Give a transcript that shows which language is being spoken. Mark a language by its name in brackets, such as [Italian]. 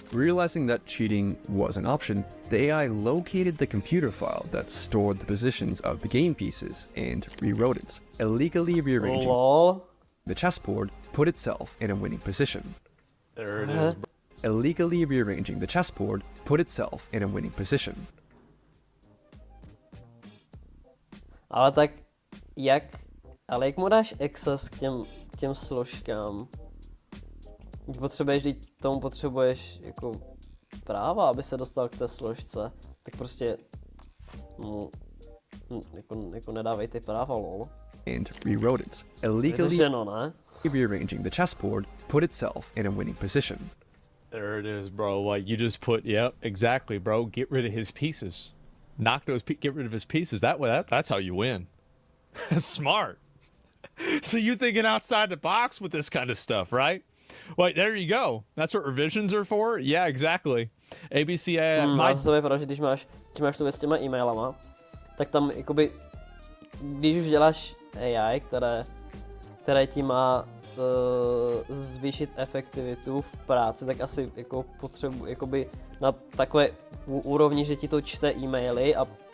[English] realizing that cheating was an option, the AI located the computer file that stored the positions of the game pieces and rewrote it, illegally rearranging Lol. the chessboard to put itself in a winning position. There it is. Illegally rearranging the chessboard put itself in a winning position. [Czech] Ale tak jak mu dáš access k těm složkám? Tomu potřebuješ jako práva, aby se dostal k té složce. Tak prostě mu jako nedávej ty práva, lol. [English] And rewrote it, illegally [Czech] Vyřešeno, ne? [English] rearranging the chessboard put itself in a winning position. There it is, bro. Like you just put, yep, exactly, bro. Get rid of his pieces. Knock those, get rid of his pieces. That's how you win. Smart. So you thinking outside the box with this kind of stuff, right? Wait, there you go. That's what revisions are for? Yeah, exactly. ABCA. [Czech] Máš to vypadá, že když máš tu věc s těma e-mailama, tak tam jakoby, když už děláš AI, které ti má zvýšit efektivitu v práci, tak asi jako potřebu, jakoby na takové úrovni, že ti to čte e-maily a